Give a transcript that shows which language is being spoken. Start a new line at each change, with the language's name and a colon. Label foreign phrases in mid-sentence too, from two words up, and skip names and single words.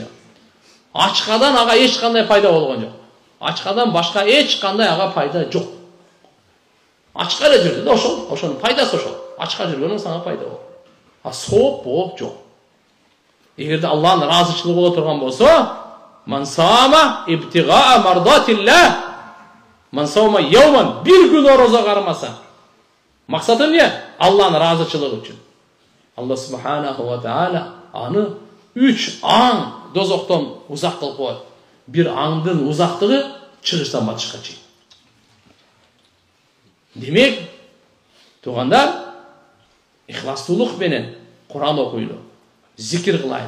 Kyrgyz: Ачкадан ага эч кандай пайда болгон жок. Ачкадан башка эч кандай ага пайда жок. Ачка эле жүрдү да ошол, ошонун пайдасы ошол. Ачка жүргөнүң сага пайда болот. А сооп болуп жок. Эгерде Аллахтын ыраазычылыгы боло турган болсо,
Arabic: من صام ابتغاء مرضاة الله من صام يوما,
Kyrgyz: бир күн орозо кармаса. Максаты эмне? Аллахтын ыраазычылыгы үчүн.
Arabic: الله سبحانه وتعالى
Kyrgyz: аны 3 аң дозоктон узак кылып коет. Бир аңдын узактыгы чыгыштан батышка чейин. Демек, тугандар, ихластуулук менен Куран окуйлу, зикир кылайлы.